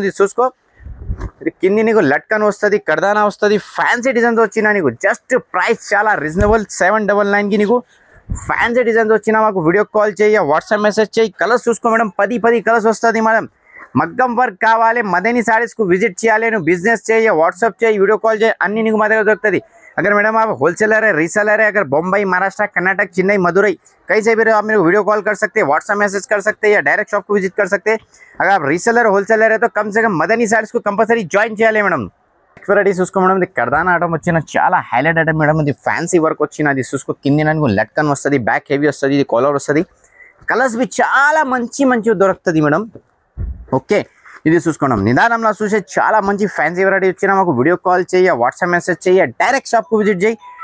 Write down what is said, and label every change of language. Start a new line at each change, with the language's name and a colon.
Telugu: ఇది చూసుకో, ఇది కింది నీకు లట్కన్ వస్తుంది, కర్దానా వస్తుంది, ఫ్యాన్సీ డిజైన్స్ వచ్చినా నీకు. జస్ట్ ప్రైస్ చాలా రీజనబుల్. 799కి నీకు ఫ్యాన్సీ డిజైన్స్ వచ్చినా మాకు వీడియో కాల్ చేయ, వాట్సాప్ మెసేజ్ చేయి. కలర్స్ చూసుకో మేడం, 10 కలర్స్ వస్తుంది మేడం. మగ్గం వర్క్ కావాలి, మదనీ సారీస్కు విజిట్ చేయాలి, నువ్వు బిజినెస్ చేయ, వాట్సాప్ చేయి, వీడియో కాల్ చేయి, అన్ని నీకు మా దగ్గర దొరుకుతుంది.
Hindi: अगर मैडम आप होलसेलर है, रीसेलर है, अगर बम्बई, महाराष्ट्र, कर्नाटक, चेन्नई, मदुरई कहीं से भी आप मेरे को वीडियो कॉल कर सकते हैं, व्हाट्सएप मैसेज कर सकते हैं या डायरेक्ट शॉप को विजिट कर सकते हैं. अगर आप रीसेलर होलसेलर है तो कम से कम मदनी सारीस को कंपल्सरी ज्वाइन
Telugu: చేయాలి మేడం. వెరైటీ చూసుకో మేడం, ఇది కర్దానా ఐటమ్ వచ్చిన చాలా హైలైట్ ఐటమ్ మేడం. ఇది ఫ్యాన్సీ వర్క్ వచ్చిన. అది చూసుకో, కింది నాకు లట్కన్ వస్తుంది, బ్యాక్ హెవీ వస్తుంది, ఇది కాలర్ వస్తుంది. కలర్స్ బి చాలా మంచి దొరుకుతుంది మేడం. ఓకే, ఇది చూసుకున్నాం. నిదానంలో చూసే చాలా మంచి ఫ్యాన్సీ వెరైటీ వచ్చినా మాకు వీడియో కాల్ చేయ, వాట్సాప్ మెసేజ్ చేయ, డైరెక్ట్ షాప్కు విజిట్ చేయి.